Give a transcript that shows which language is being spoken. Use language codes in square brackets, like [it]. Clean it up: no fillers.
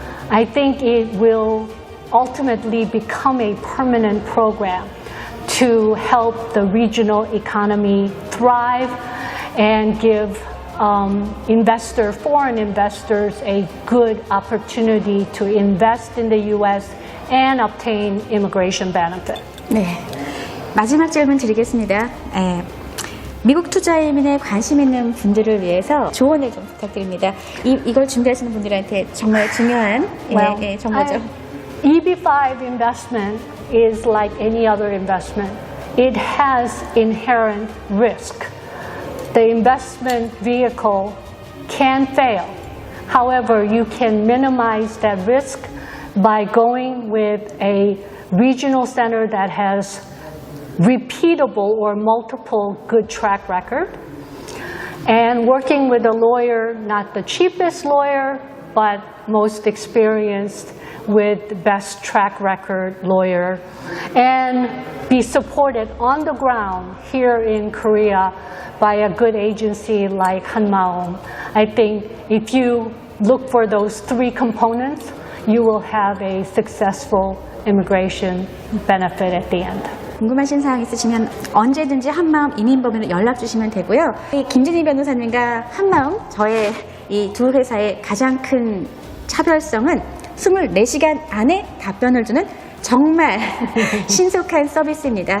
[en] I think it will ultimately become a permanent program to help the regional economy thrive and give foreign investors a good opportunity to invest in the U.S. and obtain immigration benefit. [ko] 네, 마지막 질문 드리겠습니다. 미국 투자이민에 관심 있는 분들을 위해서 조언을 좀 부탁드립니다. 이걸 준비하시는 분들한테 정말 중요한 정보죠. [en] EB5 investment is like any other investment. It has inherent risk. The investment vehicle can fail. However, you can minimize that risk by going with a regional center that has repeatable or multiple good track record, and working with a lawyer, not the cheapest lawyer, but most experienced with best track record lawyer, and be supported on the ground here in Korea by a good agency like 한마음. I think if you look for those three components, you will have a successful immigration benefit at the end. [ko] 궁금하신 사항 있으시면 언제든지 한마음이민법인으로 연락 주시면 되고요. 김진희 변호사님과 한마음, 저의 이 두 회사의 가장 큰 차별성은 24시간 안에 답변을 주는 정말 신속한 서비스입니다.